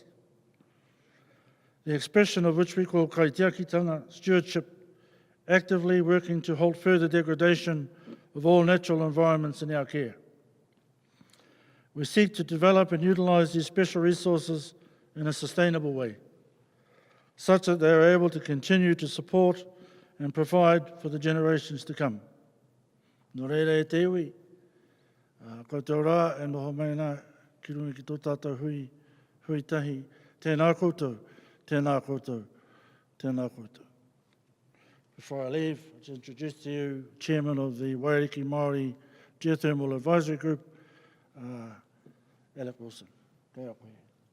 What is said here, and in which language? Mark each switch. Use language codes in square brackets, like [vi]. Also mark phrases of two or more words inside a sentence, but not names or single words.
[en] The expression of which we call kaitiakitanga, stewardship, actively working to halt further degradation of all natural environments in our care. We seek to develop and utilise these special resources in a sustainable way, such that they are able to continue to support and provide for the generations to come. [mi] Nō reira e te iwi, koutou rā e noho mai nā ki runga ki tō tātou hui tahi, tēnā koutou, tēnā koutou, tēnā koutou. [en] Before I leave, I'll just introduce to you Chairman of the Waiariki Maori Geothermal Advisory Group, Alec Wilson. [mi] Kei au koe.